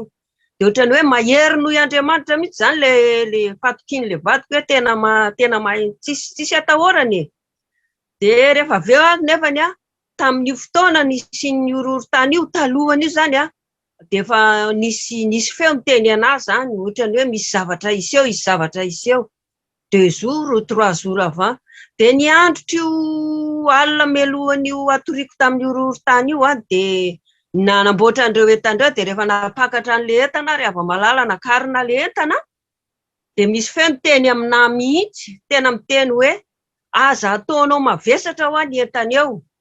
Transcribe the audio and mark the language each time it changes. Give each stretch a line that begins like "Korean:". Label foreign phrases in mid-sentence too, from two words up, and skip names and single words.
Malagasy: Dia ohatrany hoe mahery noho i Andriamanitra mihitsy zany le fatokin'le vadiko hoe tena tsisy atahorany. Dia rehefa avy eo nefany tamin'io fotoana nisy ny horohorontany io talohany io zany dia efa nisy feo miteny anazy zany ohatrany hoe misy zavatra iseho
French: 2 jours 3 jours avant.
Malagasy: Dia niandrotro io alina melohan'io atoriko tamin'ny horohorontany io dia nanamboatra an'ireo entandreo dia rehefa napakatra an'ilay entana rehefa malala nakarina ilay entana dia misy feo miteny aminahy mihitsy, tena miteny hoe aza ataonao mavesatra ho any entana eo